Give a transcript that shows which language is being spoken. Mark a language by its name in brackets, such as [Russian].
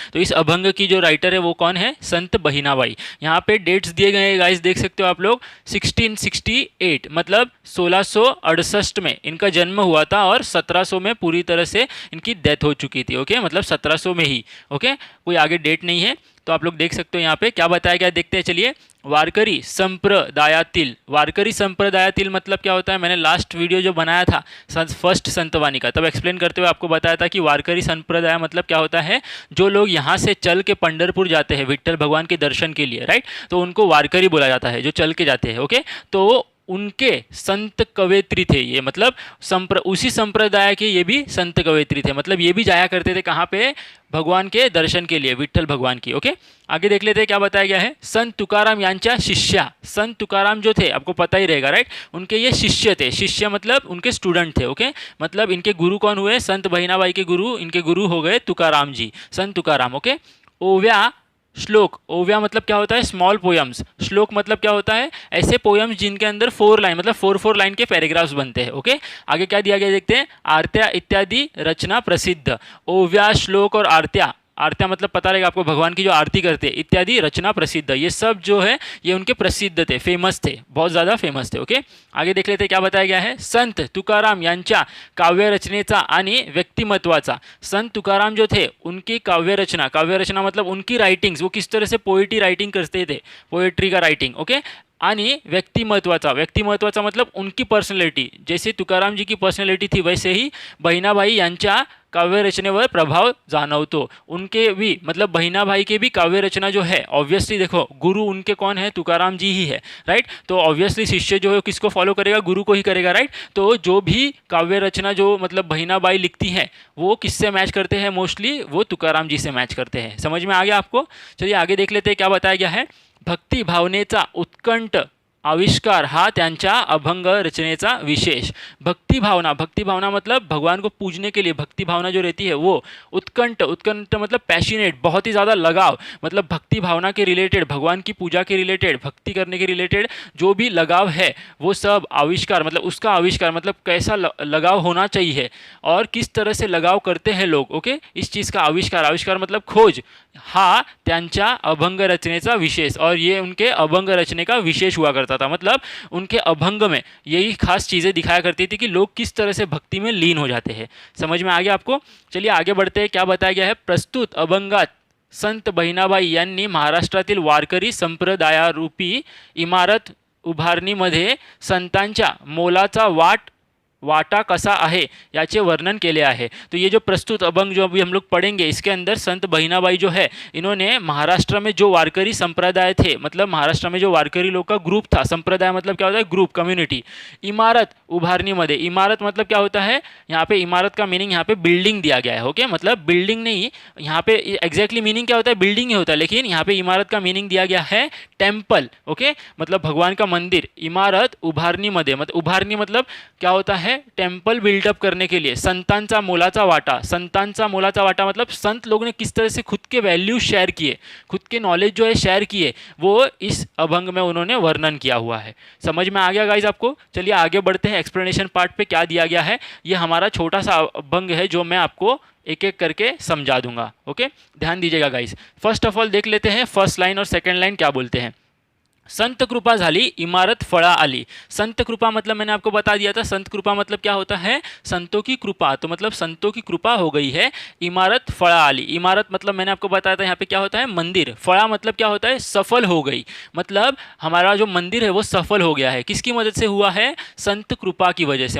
[Hindi] तो इस अभंग की जो राइटर है वो कौन है? संत बहिनाबाई। यहाँ पे डेट्स दिए गए हैं गाइस, देख सकते हो आप लोग। 1668 मतलब 1668 में इनका जन्म हुआ था और 1700 में पूरी तरह से इनकी डेथ हो चुकी थी। ओके, मतलब 1700 में ही। ओके, कोई आगे डेट नहीं है। तो आप लोग देख सकते हो यहाँ पे क्या बताया गया, देखते हैं चलिए। वारकरी संप्रदायातील, वारकरी संप्रदायातील मतलब क्या होता है? मैंने लास्ट वीडियो जो बनाया था फर्स्ट संतवानी का, तब एक्सप्लेन करते हुए आपको बताया था कि वारकरी संप्रदाय मतलब क्या होता है। जो लोग यहाँ से चल के पंढरपुर जाते हैं विट्ठल भगवान के दर्शन के लिए, राइट? तो उनको वारकरी बोला जाता है, जो चल के जाते हैं। ओके, तो उनके संत कवयित्री थे ये, मतलब उसी संप्रदाय के ये भी संत कवयित्री थे। मतलब ये भी जाया करते थे कहाँ पे? भगवान के दर्शन के लिए, विट्ठल भगवान की। ओके, आगे देख लेते हैं क्या बताया गया है। [Marathi] संत तुकाराम यांच्या शिष्या, [Hindi] संत तुकाराम जो थे आपको पता ही रहेगा, राइट? उनके ये शिष्य थे। शिष्य मतलब उनके स्टूडेंट थे। ओके, मतलब इनके गुरु कौन हुए? संत बहिनाबाई के गुरु, इनके गुरु हो गए तुकाराम जी, संत तुकाराम। ओके, ओव्या श्लोक, ओव्या मतलब क्या होता है? Small poems. श्लोक मतलब क्या होता है? ऐसे पोयम्स जिनके अंदर 4 लाइन मतलब 4 लाइन के पैराग्राफ्स बनते हैं। ओके, आगे क्या दिया गया देखते हैं। [Marathi] आरत्या इत्यादि रचना प्रसिद्ध। [Hindi] ओव्या, श्लोक और आरत्या, आरत्या मतलब पता रहेगा आपको, भगवान की जो आरती करते हैं, इत्यादि रचना प्रसिद्ध, ये सब जो है ये उनके प्रसिद्ध थे, फेमस थे, बहुत ज़्यादा फेमस थे। ओके, आगे देख लेते हैं क्या बताया गया है। [Marathi] संत तुकाराम यांच्या काव्यरचनेचा आणि व्यक्तिमत्वाचा, [Hindi] संत तुकाराम जो थे उनकी काव्यरचना, काव्यरचना मतलब उनकी राइटिंग्स, वो किस तरह से पोइट्री राइटिंग करते थे, पोएट्री का राइटिंग। ओके, [Marathi] आणि व्यक्तिमत्वाचा, व्यक्तिमत्वाचा [Hindi] मतलब उनकी पर्सनैलिटी, जैसे तुकाराम जी की पर्सनैलिटी थी वैसे ही [Marathi] बहिनाबाई यांच्या काव्यरचनेवर प्रभाव जाणवतो। [Hindi] उनके भी मतलब बहिनाबाई के भी काव्यरचना जो है, ऑब्वियसली देखो गुरु उनके कौन है? तुकाराम जी ही है, राइट? तो ऑब्वियसली शिष्य जो है किसको फॉलो करेगा? गुरु को ही करेगा, राइट? तो जो भी काव्यरचना जो मतलब बहिनाबाई लिखती हैं वो किससे मैच करते हैं? मोस्टली वो तुकाराम जी से मैच करते हैं। समझ में आ गया आपको? चलिए आगे देख लेते हैं क्या बताया गया है। [Marathi] भक्ती भावनेचा उत्कंठ आविष्कार हा त्यांच्या अभंग रचनेचा विशेष। [Hindi] भक्ति भावना, भक्ति भावना मतलब भगवान को पूजने के लिए भक्ति भावना जो रहती है वो, उत्कंठ, उत्कंठ मतलब पैशनेट, बहुत ही ज़्यादा लगाव, मतलब भक्ति भावना के रिलेटेड, भगवान की पूजा के रिलेटेड, भक्ति करने के रिलेटेड जो भी लगाव है वो सब आविष्कार, मतलब उसका आविष्कार मतलब कैसा लगाव होना चाहिए और किस तरह से लगाव करते हैं लोग। ओके, इस चीज़ का आविष्कार, आविष्कार मतलब खोज, [Marathi] हा त्यांच्या अभंग रचनेचा विशेष, [Hindi] और ये उनके अभंग रचने का विशेष हुआ करता था। मतलब उनके अभंग में यही खास चीज़ें दिखाया करती थी कि लोग किस तरह से भक्ति में लीन हो जाते हैं। समझ में आ गया आपको? चलिए आगे बढ़ते हैं, क्या बताया गया है। [Marathi] प्रस्तुत अभंगात संत बहिनाबाई यांनी महाराष्ट्रातील वारकरी संप्रदायारूपी इमारत उभारणीमध्ये संतांच्या मोलाचा वाटा कसा आहे याचे वर्णन केले आहे। [Hindi] तो ये जो प्रस्तुत अभंग जो अभी हम लोग पढ़ेंगे, इसके अंदर संत बहिनाबाई जो है इन्होंने महाराष्ट्र में जो वारकरी संप्रदाय थे, मतलब महाराष्ट्र में जो वारकरी लोग का ग्रुप था, संप्रदाय मतलब क्या होता है? Group, community. [Marathi] इमारत उभारनी मध्ये, [Hindi] इमारत मतलब क्या होता है? यहाँ पे इमारत का मीनिंग यहाँ पे बिल्डिंग दिया गया है। ओके, मतलब बिल्डिंग नहीं, यहाँ पे एग्जैक्टली मीनिंग क्या होता है? बिल्डिंग ही होता है, लेकिन यहाँ पे इमारत का मीनिंग दिया गया है टेम्पल। ओके, मतलब भगवान का मंदिर। [Marathi] इमारत उभारनी मध्ये, [Hindi] मतलब उभारनी मतलब क्या होता है? टेम्पल बिल्डअप करने के लिए [Marathi] संतांचा मोलाचा वाटा, संतांचा मोलाचा वाटा [Hindi] मतलब संत लोगों ने किस तरह से खुद के वैल्यू शेयर किए, खुद के नॉलेज जो है शेयर किए, वो इस अभंग में उन्होंने वर्णन किया हुआ है। समझ में आ गया गाइज आपको? चलिए आगे बढ़ते हैं, एक्सप्लेनेशन पार्ट पे क्या दिया गया है। ये हमारा छोटा सा अभंग है जो मैं आपको एक एक करके समझा दूंगा। ओके, ध्यान दीजिएगा गाइज। फर्स्ट ऑफ ऑल देख लेते हैं फर्स्ट लाइन और सेकेंड लाइन क्या बोलते हैं। [Marathi] संत कृपा झाली इमारत फळा आली। [Hindi] संत कृपा मतलब मैंने आपको बता दिया था, संत कृपा मतलब क्या होता है, संतों की कृपा। तो मतलब संतों की कृपा हो गई है, [Marathi] इमारत फळा आली। [Hindi] इमारत मतलब मैंने आपको बताया था यहाँ पे क्या होता है, मंदिर। फळा मतलब क्या होता है, सफल हो गई। मतलब हमारा जो मंदिर है वो सफल हो गया है। किसकी मदद से हुआ है, संत कृपा की वजह से।